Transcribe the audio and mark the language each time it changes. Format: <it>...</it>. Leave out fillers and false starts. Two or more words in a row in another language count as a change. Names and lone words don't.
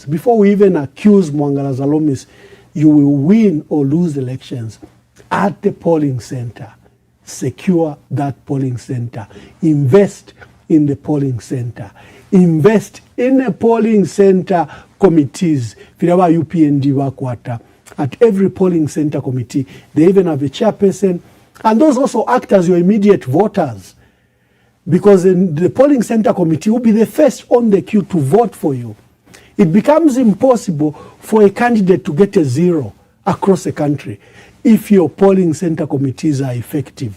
<en>Before we even accuse Mwangala Zalomis, you will win or lose elections at the polling center. Secure that polling center. Invest in the polling center. Invest in the polling center committees.</en> <bem>Filawa UPND wakwata.</bem> <en>At every polling center committee, they even have a chairperson. And those also act as your immediate voters. Because the polling center committee will be the first on the queue to vote for you. It becomes impossible for a candidate to get a 0 across the country if your polling center committees are effective.</en>